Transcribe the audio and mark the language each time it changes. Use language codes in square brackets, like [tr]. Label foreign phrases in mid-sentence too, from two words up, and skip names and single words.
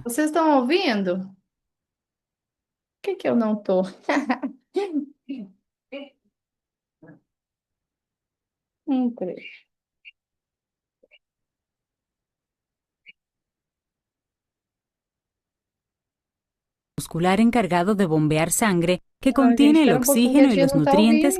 [pt] Vocês estão ouvindo? Por que que eu não tô? Peraí. [es] Muscular encargado de bombear sangre que [pt] Não, gente, [es] contiene el [pt] espera um pouquinho que a [es] oxígeno y [pt] tia [es] los [pt] não tá [es] nutrientes